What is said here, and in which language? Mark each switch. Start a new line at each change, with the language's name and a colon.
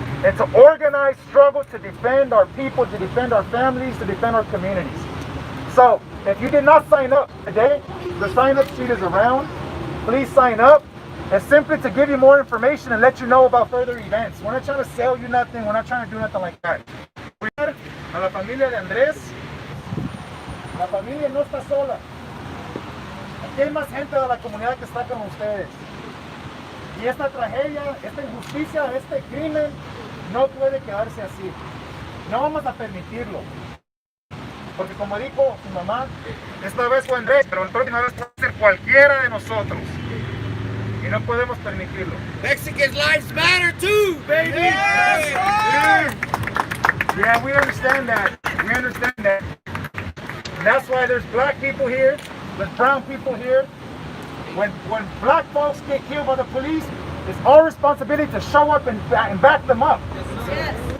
English: Into organized struggle to defend our people, to defend our families, to defend our communities. So, if you did not sign up today, the sign-up sheet is around. Please sign up. And simply to give you more information and let you know about further events. We're not trying to sell you nothing. We're not trying to do nothing like that.
Spanish: A la familia de Andrés, la familia no está sola. Aquí hay más gente de la comunidad que está con ustedes. Y esta tragedia, esta injusticia, este crimen no puede quedarse así. No vamos a permitirlo. Porque como dijo su mamá, esta vez fue Andrés, pero la próxima vez puede ser cualquiera de nosotros. Y no podemos permitirlo.
English: Mexican lives matter too, baby. Yes. Yeah, we understand that. We understand that. And that's why there's black people here, there's brown people here. When black folks get killed by the police, it's our responsibility to show up and back them up. Yes.